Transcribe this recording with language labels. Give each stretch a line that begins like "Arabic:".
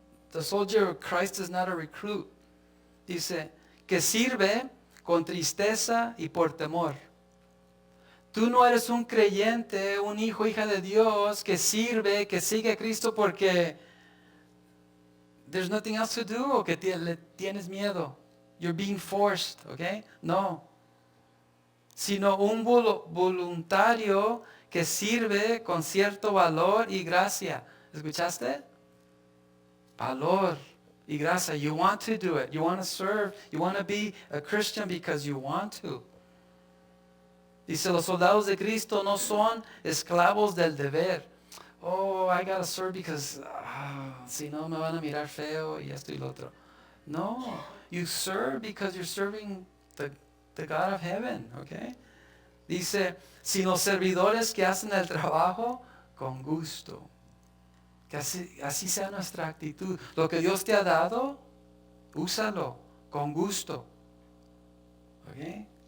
English: The soldier of Christ is not a recruit.
Spanish: Dice, que sirve con tristeza y por temor. Tú no eres un creyente, un hijo, hija de Dios que sirve, que sigue a Cristo porque
English: there's nothing else to do
Spanish: o que le tienes miedo.
English: You're being forced,
Spanish: ¿ok? No. Sino un voluntario que sirve con cierto valor y gracia. ¿Escuchaste? Valor y gracia.
English: You want to do it. You want to serve. You want to be a Christian because you want to.
Spanish: Dice, los soldados de Cristo no son esclavos del deber.
English: Oh, I gotta serve because
Spanish: si no me van a mirar feo y esto y lo otro.
English: No, you serve because you're serving the God of heaven, okay?
Spanish: Dice, sino servidores que hacen el trabajo con gusto. Que así sea nuestra actitud. Lo que Dios te ha dado, úsalo con gusto. ¿Ok?